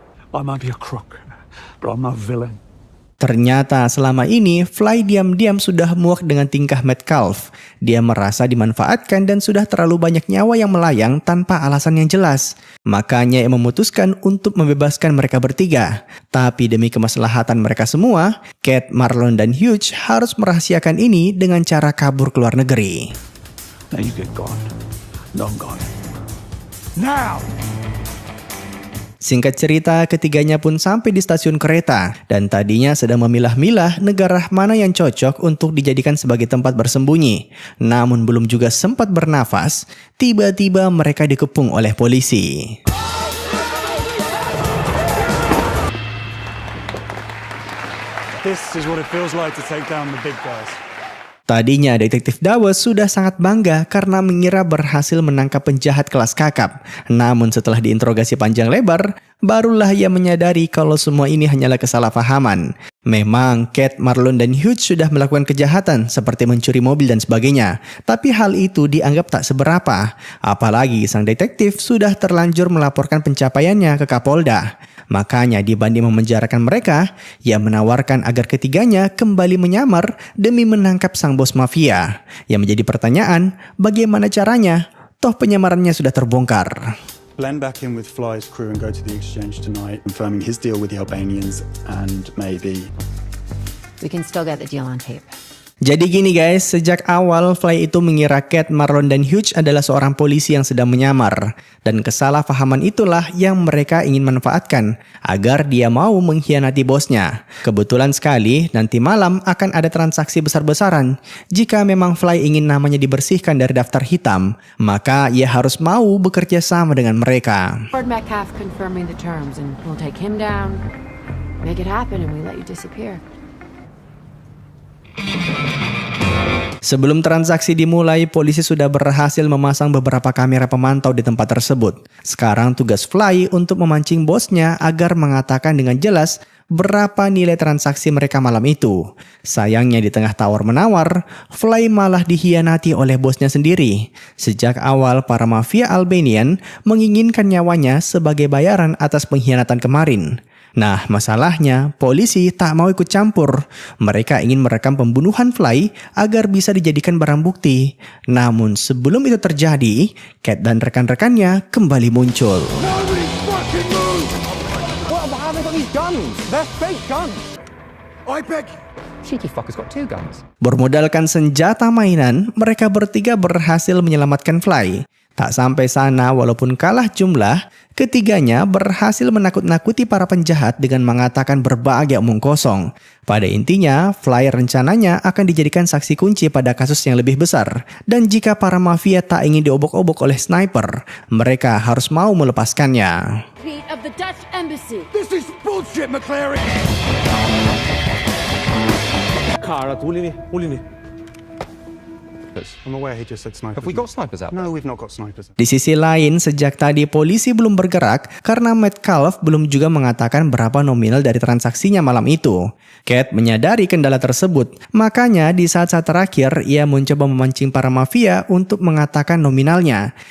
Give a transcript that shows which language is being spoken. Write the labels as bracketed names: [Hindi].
[English] I might be a crook, but I'm no villain. [Indonesian] Ternyata selama ini Fly diam-diam sudah muak dengan tingkah Metcalf. Dia merasa dimanfaatkan dan sudah terlalu banyak nyawa yang melayang tanpa alasan yang jelas. Makanya ia memutuskan untuk membebaskan mereka bertiga. Tapi demi kemaslahatan mereka semua, Kate, Marlon, dan Hughes harus merahasiakan ini dengan cara kabur ke luar negeri. [English] Now you get gone. No, I'm gone. Now! [Indonesian] Singkat cerita, ketiganya pun sampai di stasiun kereta dan tadinya sedang memilah-milah negara mana yang cocok untuk dijadikan sebagai tempat bersembunyi. Namun belum juga sempat bernafas, tiba-tiba mereka dikepung oleh polisi. [English] This is what it feels like to take down the big guys. [Indonesian] Tadinya detektif Dawes sudah sangat bangga karena mengira berhasil menangkap penjahat kelas kakap. Namun setelah diinterogasi panjang lebar, barulah ia menyadari kalau semua ini hanyalah kesalahpahaman. Memang Kate, Marlon, dan Hughes sudah melakukan kejahatan seperti mencuri mobil dan sebagainya. Tapi hal itu dianggap tak seberapa. Apalagi sang detektif sudah terlanjur melaporkan pencapaiannya ke Kapolda. Makanya dibanding memenjarakan mereka, ia menawarkan agar ketiganya kembali menyamar demi menangkap sang bos mafia. Yang menjadi pertanyaan, bagaimana caranya? Toh penyamarannya sudah terbongkar. [English] Blend back in with Fly's crew and go to the exchange tonight, confirming his deal with the Albanians and maybe... We can still get the deal on tape. [Indonesian] Jadi gini guys, sejak awal Fly itu mengira Kate, Marlon, dan Hughes adalah seorang polisi yang sedang menyamar. Dan kesalahpahaman itulah yang mereka ingin manfaatkan agar dia mau mengkhianati bosnya. Kebetulan sekali nanti malam akan ada transaksi besar-besaran. Jika memang Fly ingin namanya dibersihkan dari daftar hitam, maka ia harus mau bekerja sama dengan mereka. [English] Lord Metcalf confirming the terms and we'll take him down, make it happen and we let you disappear. [Indonesian] Sebelum transaksi dimulai, polisi sudah berhasil memasang beberapa kamera pemantau di tempat tersebut. Sekarang tugas Fly untuk memancing bosnya agar mengatakan dengan jelas berapa nilai transaksi mereka malam itu. Sayangnya di tengah tawar-menawar, Fly malah dikhianati oleh bosnya sendiri. Sejak awal para mafia Albanian menginginkan nyawanya sebagai bayaran atas pengkhianatan kemarin. Nah, masalahnya polisi tak mau ikut campur. Mereka ingin merekam pembunuhan Fly agar bisa dijadikan barang bukti. Namun sebelum itu terjadi, Cat dan rekan-rekannya kembali muncul. [English] Nobody fucking move! What? How have they got these guns? They're fake guns. I beg you. Cheeky fucker's got 2 guns. [Indonesian] Bermodalkan senjata mainan, mereka bertiga berhasil menyelamatkan Fly. Tak sampai sana, walaupun kalah jumlah, ketiganya berhasil menakut-nakuti para penjahat dengan mengatakan berbagai omong kosong. Pada intinya, Fly rencananya akan dijadikan saksi kunci pada kasus yang lebih besar. Dan jika para mafia tak ingin diobok-obok oleh sniper, mereka harus mau melepaskannya. [English] Of the Dutch embassy. This is bullshit, McClary! Cara, I'm aware he just said snipers. Have we got snipers out? No, we've not got snipers. [Indonesian] Di sisi lain, sejak tadi polisi belum bergerak karena Metcalf belum juga mengatakan berapa nominal dari transaksinya malam itu. Cat menyadari kendala tersebut, makanya di saat-saat terakhir ia mencoba memancing para mafia untuk mengatakan nominalnya.